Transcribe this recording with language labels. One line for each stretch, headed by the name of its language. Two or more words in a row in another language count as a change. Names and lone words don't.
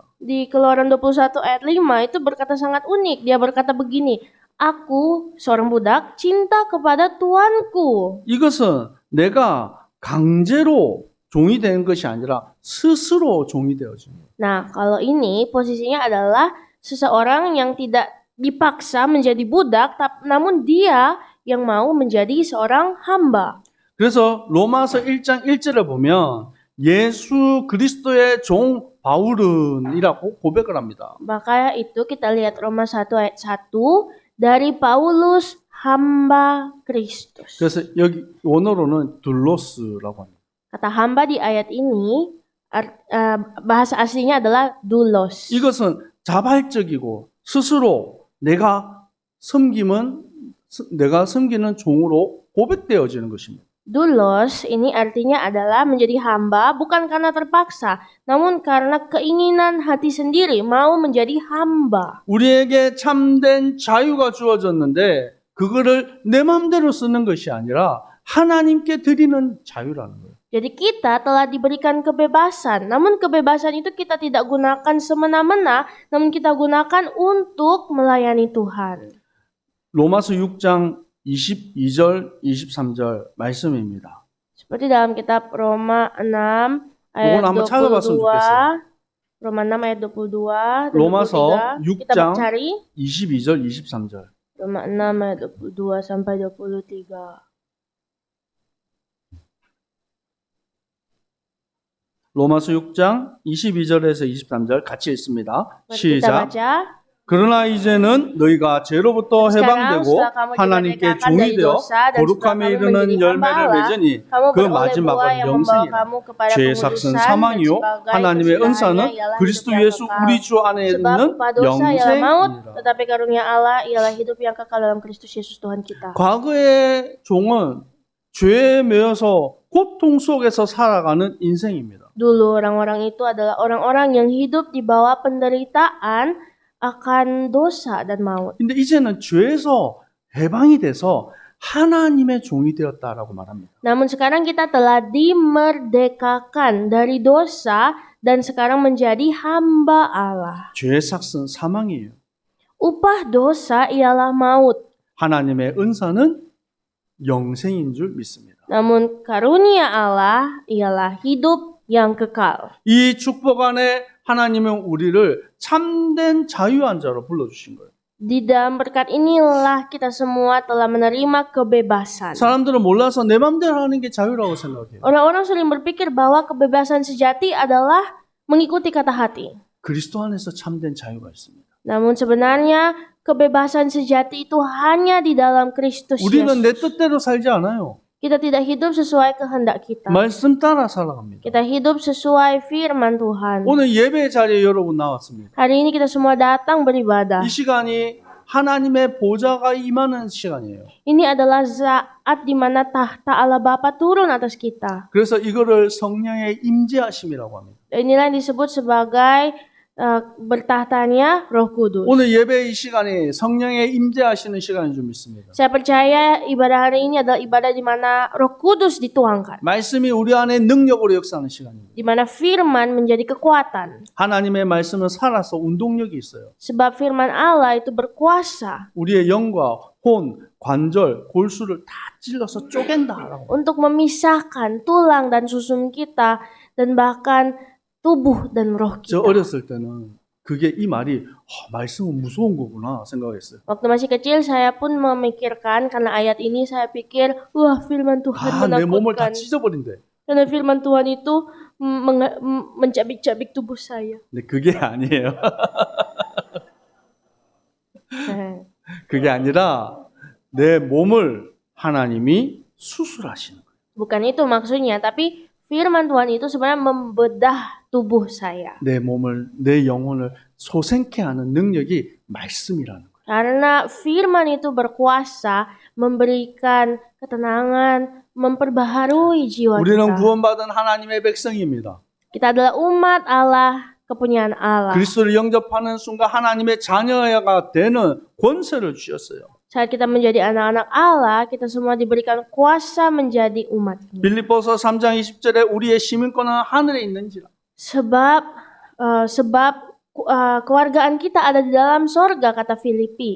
Indonesian: Di Keluaran 21 ayat 5 itu berkata sangat unik. Dia berkata begini, aku seorang budak cinta kepada tuanku.
Korean: 이것은 내가 강제로 종이 되는 것이 아니라 스스로 종이 되어집니다.
Indonesian: Nah, kalau ini posisinya adalah seseorang yang tidak dipaksa menjadi budak, namun dia yang mau menjadi seorang hamba.
Korean: 그래서 로마서 1장 1절에 보면 예수 그리스도의 종 바울은이라고 고백을 합니다.
Indonesian: Maka itu kita lihat Roma 1 ayat 1 dari Paulus hamba Kristus.
Korean: 그래서 여기 원어로는 둘로스라고 합니다.
Indonesian: Kata hamba di ayat ini bahasa aslinya adalah doulos.
Korean: 이것은 자발적이고 스스로 내가 섬기는 종으로 고백되어지는 것입니다.
Indonesian: Doulos ini artinya adalah menjadi hamba bukan karena terpaksa, namun karena keinginan hati sendiri mau menjadi hamba.
Korean: 우리에게 참된 자유가 주어졌는데 그거를 내 마음대로 쓰는 것이 아니라 하나님께 드리는 자유라는 거예요.
Indonesian: Jadi kita telah diberikan kebebasan, namun kebebasan itu kita tidak gunakan semena-mena, namun kita gunakan untuk melayani Tuhan.
Korean: 로마서 6장 22절, 23절 말씀입니다.
Indonesian: Seperti dalam kitab Roma 6 ayat
Korean: 이건 한번 찾아봤으면
Indonesian: 22,
Korean: 좋겠어요.
Indonesian: Roma 6 ayat 22,
Korean: 로마서
Indonesian: 23, kita
Korean: 6장
Indonesian: cari
Korean: 22절, 23절.
Indonesian: Roma 6 ayat 22 sampai 23.
Korean: 로마서 6장 22절에서 23절 같이 읽습니다.
Indonesian: Mari kita
Korean: 시작.
Indonesian: baca.
Korean: 그러나 이제는 너희가 죄로부터
Indonesian: Sekarang
Korean: 해방되고
Indonesian: setelah kamu
Korean: 하나님께
Indonesian: dimerdekakan
Korean: 종이
Indonesian: dari
Korean: 되어
Indonesian: dosa dan setelah
Korean: 거룩함에
Indonesian: kamu
Korean: 이르는
Indonesian: menjadi
Korean: 열매를
Indonesian: hamba Allah,
Korean: 맺으니
Indonesian: kamu
Korean: 그
Indonesian: beroleh buah
Korean: 마지막은
Indonesian: yang membawa
Korean: 영생이라.
Indonesian: kamu kepada
Korean: 죄의
Indonesian: pengudusan
Korean: 삭은
Indonesian: dan
Korean: 사망이요
Indonesian: sebagai
Korean: 하나님의
Indonesian: kesudahannya
Korean: 은사는
Indonesian: ialah
Korean: 그리스도
Indonesian: hidup yang
Korean: 예수
Indonesian: kekal.
Korean: 우리 주 안에
Indonesian: Sebab
Korean: 있는
Indonesian: upah dosa ialah maut,
Korean: 영생이라.
Indonesian: tetapi karunia Allah ialah hidup yang kekal dalam Kristus Yesus Tuhan kita.
Korean: 과거의 종은 죄에 매여서 고통 속에서 살아가는 인생입니다.
Indonesian: Dulu orang-orang itu adalah orang-orang yang hidup di bawah penderitaan akan dosa dan maut.
Korean: 근데 이제는 죄에서 해방이 돼서 하나님의 종이 되었다라고 말합니다.
Indonesian: Namun sekarang kita telah dimerdekakan dari dosa dan sekarang menjadi hamba Allah.
Korean: 죄의 삭은 사망이에요.
Indonesian: Upah dosa ialah maut.
Korean: 하나님의 은사는 영생인 줄 믿습니다.
Indonesian: Namun karunia Allah ialah hidup yang kekal.
Korean: 이 축복 안에 하나님은 우리를 참된 자유한자로 불러주신 거예요.
Indonesian: Di dalam berkat inilah kita semua telah menerima kebebasan.
Korean: 사람들은 몰라서 내 맘대로 하는 게 자유라고 생각해요.
Indonesian: Orang-orang sering berpikir bahwa kebebasan sejati adalah mengikuti kata hati.
Korean: 그리스도 안에서 참된 자유가 있습니다.
Indonesian: Namun sebenarnya kebebasan sejati itu hanya di dalam Kristus
Korean: 우리는 내
Indonesian: Yesus.
Korean: 뜻대로 살지 않아요.
Indonesian: Kita tidak hidup sesuai kehendak kita.
Korean: 말씀 따라 살아갑니다.
Indonesian: Kita hidup sesuai firman Tuhan.
Korean: 오늘 예배 자리에 여러분 나왔습니다.
Indonesian: Hari ini kita semua datang beribadah.
Korean: 이 시간이 하나님의 보좌가 임하는 시간이에요.
Indonesian: Ini adalah saat di mana tahta Allah Bapa turun atas kita.
Korean: 그래서 이거를 성령의 임재하심이라고 합니다.
Indonesian: Inilah yang disebut sebagai bertahtanya Roh Kudus.
Korean: 오늘 예배 이 시간이 성령의 임재하시는 시간인 줄 믿습니다.
Indonesian: Saya percaya ibadah hari ini adalah ibadah di mana Roh Kudus dituangkan,
Korean: 말씀이 우리 안에 능력으로 역사하는 시간입니다.
Indonesian: di mana firman menjadi kekuatan.
Korean: 하나님의 말씀은 살아서 운동력이 있어요.
Indonesian: Sebab firman Allah itu berkuasa
Korean: 우리의 영과 혼, 관절, 골수를 다 찔러서 쪼갠다라고.
Indonesian: untuk memisahkan tulang dan susun kita dan bahkan tubuh dan roh
Korean: 저
Indonesian: kita.
Korean: 어렸을 때는 그게 이 말이 말씀은 무서운 거구나 생각했어요.
Indonesian: Waktu masih kecil saya pun memikirkan karena ayat ini saya pikir wah firman Tuhan
Korean: 내 몸을 다
Indonesian: menakutkan.
Korean: 찢어버린대.
Indonesian: Karena firman Tuhan itu mencabik-cabik tubuh saya.
Korean: 근데 그게 아니에요. 그게 아니라 내 몸을 하나님이 수술하시는 거예요.
Indonesian: Bukan itu maksudnya, tapi firman Tuhan itu sebenarnya membedah tubuh saya.
Korean: 내 몸을, 내 영혼을 소생케 하는 능력이 말씀이라는 거예요.
Indonesian: Karena firman itu berkuasa memberikan ketenangan, memperbaharui jiwa
Korean: 우리는
Indonesian: kita.
Korean: 구원받은 하나님의 백성입니다.
Indonesian: Kita adalah umat Allah, kepunyaan Allah.
Korean: 그리스도를 영접하는 순간 하나님의 자녀가 되는 권세를 주셨어요.
Indonesian: Saat kita menjadi anak-anak Allah, kita semua diberikan kuasa menjadi umatnya.
Korean: 빌립보서 3장 20절에 우리의 시민권은 하늘에 있는지라.
Indonesian: Sebab kewargaan kita ada di dalam sorga, kata Filipi.